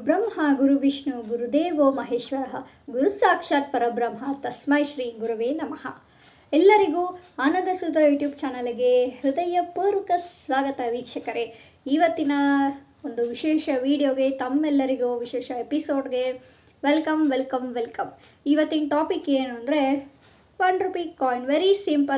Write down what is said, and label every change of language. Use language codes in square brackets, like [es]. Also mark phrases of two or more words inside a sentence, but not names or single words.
[sa] ಬ್ರಹ್ಮ ಗುರು ವಿಷ್ಣು ಗುರುದೇವೋ ಮಹೇಶ್ವರ ಗುರು ಸಾಕ್ಷಾತ್ ಪರಬ್ರಹ್ಮ ತಸ್ಮೈ ಶ್ರೀ ಗುರುವೇ ನಮಃ. [kn] ಎಲ್ಲರಿಗೂ ಆನಂದ ಸೂತ್ರ ಯೂಟ್ಯೂಬ್ ಚಾನಲ್ಗೆ ಹೃದಯಪೂರ್ವಕ ಸ್ವಾಗತ ವೀಕ್ಷಕರೇ. ಇವತ್ತಿನ ಒಂದು ವಿಶೇಷ ವಿಡಿಯೋಗೆ ತಮ್ಮೆಲ್ಲರಿಗೂ ವಿಶೇಷ [en] episodeಗೆ welcome. [kn] ಇವತ್ತಿನ ಟಾಪಿಕ್ ಏನು ಅಂದರೆ ₹1 ಕಾಯಿನ್. [en] very simple.